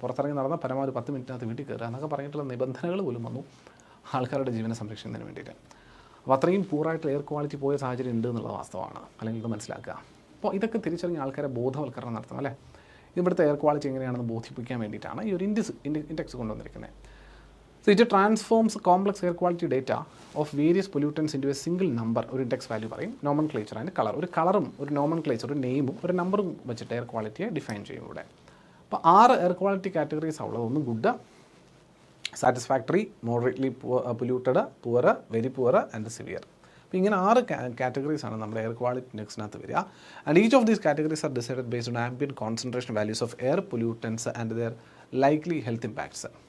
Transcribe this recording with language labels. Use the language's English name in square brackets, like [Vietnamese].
[Malayalam] പുറത്തിറങ്ങി നടന്നാൽ പരമാവധി 10 മിനിറ്റിനകത്ത് വീട്ടിൽ കയറുക എന്നൊക്കെ പറഞ്ഞിട്ടുള്ള നിബന്ധനകൾ പോലും വന്നു ആൾക്കാരുടെ ജീവനെ സംരക്ഷിക്കുന്നതിന് വേണ്ടിയിട്ട്. അപ്പോൾ അത്രയും പൂറായിട്ട് എയർ ക്വാളിറ്റി പോയ സാഹചര്യം ഉണ്ട് എന്നുള്ളത് വാസ്തവമാണ്. അല്ലെങ്കിൽ ഇത് മനസ്സിലാക്കുക. അപ്പോൾ ഇതൊക്കെ തിരിച്ചറിഞ്ഞ ആൾക്കാരെ ബോധവൽക്കരണം നടത്തണം അല്ലേ. ഇവിടുത്തെ എയർ ക്വാളിറ്റി എങ്ങനെയാണെന്ന് ബോധിപ്പിക്കാൻ വേണ്ടിയിട്ടാണ് ഈ ഒരു ഇൻഡെക്സ് കൊണ്ടുവന്നിരിക്കുന്നത്. [English] So it transforms complex air quality data of various pollutants into a single number, [Malayalam] ഒരു ഇൻഡെക്സ് വാല്യൂ പറയും, [English] Nomenclature and colour. [Malayalam] ഒരു കളറും ഒരു നോമൻക്ലേച്ചർ, ഒരു നെയിമും ഒരു നമ്പറും വെച്ചിട്ട് എയർ ക്വാളിറ്റിയെ ഡിഫൈൻ ചെയ്യും ഇവിടെ. അപ്പോൾ 6 എയർ ക്വാളിറ്റി കാറ്റഗറീസ് ഉള്ളത്. ഒന്ന് good, satisfactory, moderately polluted, poor, very poor and severe. അപ്പോൾ ഇങ്ങനെ 6 കാറ്റഗറീസാണ് നമ്മുടെ എയർ ക്വാളിറ്റി ഇൻഡെക്സിനകത്ത് വരിക. [English] And each of these categories are decided based on ambient concentration values of air pollutants and their likely health impacts.